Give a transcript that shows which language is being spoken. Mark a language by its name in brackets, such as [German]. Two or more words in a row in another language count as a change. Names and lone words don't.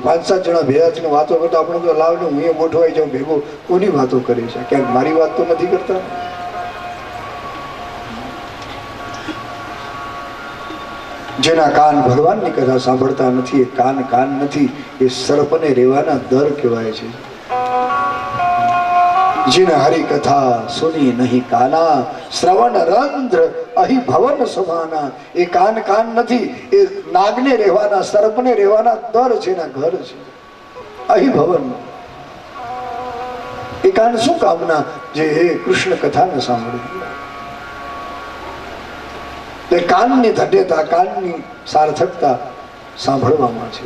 [Gujarati] 5-7 જણા ભેગા થઈને વાતો કરતા આપણે તો લાવ ને હું એ ગોઠવાઈ જાઉં ભેગો, કોની વાતો કરે છે? ક્યાંક મારી વાત તો નથી કરતા. જેના કાન ભગવાનની કથા સાંભળતા નથી, એ કાન નથી, એ સર્પને રેવાના દર કહેવાય છે. [Awadhi] जिन हरि कथा सुनी नहीं काना, श्रवण रंध्र अहि भवन समाना. [Gujarati] એ કાન નથી, એ નાગને રહેવાના, સર્પને રહેવાના દર છે, એના ઘર છે. [Awadhi] अहि भवन. [Gujarati] એ કાન શું કામના? જે હે કૃષ્ણ કથા ને સાંભળે. એ કાનની ધન્યતા, કાનની સાર્થકતા સાંભળવામાં છે.